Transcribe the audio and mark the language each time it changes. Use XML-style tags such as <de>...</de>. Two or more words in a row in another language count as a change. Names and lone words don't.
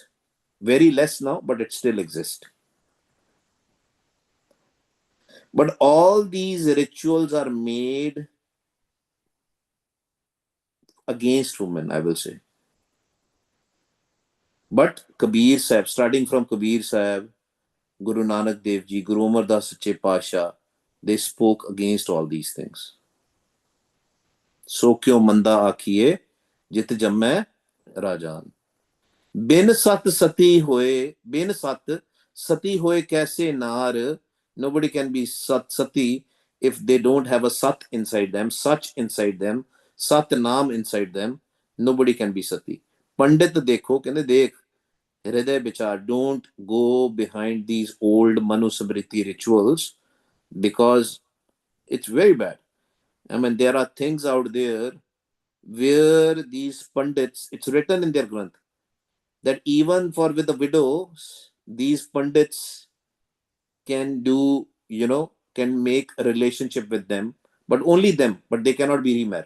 <en>Very less now, but it still exists. But all these rituals are made against women, I will say. But Kabir Sahib, starting from Kabir Sahib, Guru Nanak Dev Ji, Guru Amar Das Sache Pasha, they spoke against all these things.</en> <pa>So ਕਿਉ ਮੰਦਾ ਆਖੀਐ ਜਿਤ ਜੰਮੈ ਰਾਜਾਨ। ਬਿਨ ਸਤ ਸਤੀ ਹੋਏ, ਬਿਨ ਸਤ ਸਤੀ ਹੋਏ ਕੈਸੇ ਨਾਰ,</pa> <en>nobody can be sati if they don't have a sat inside them, such inside them, sat naam inside them, nobody can be sati।</en> <pa>ਪੰਡਿਤ ਦੇਖੋ, ਕਹਤੇ ਦੇਖ ਹਿਰਦੈ ਬਿਚਾਰ,</pa> <en>don't go behind these old manusmriti rituals because it's very bad। I mean, there are things out there where these pundits, it's written in their granth that even for with the widows, these pundits can do, can make a relationship with them, but only them, but they cannot be remarried.</en>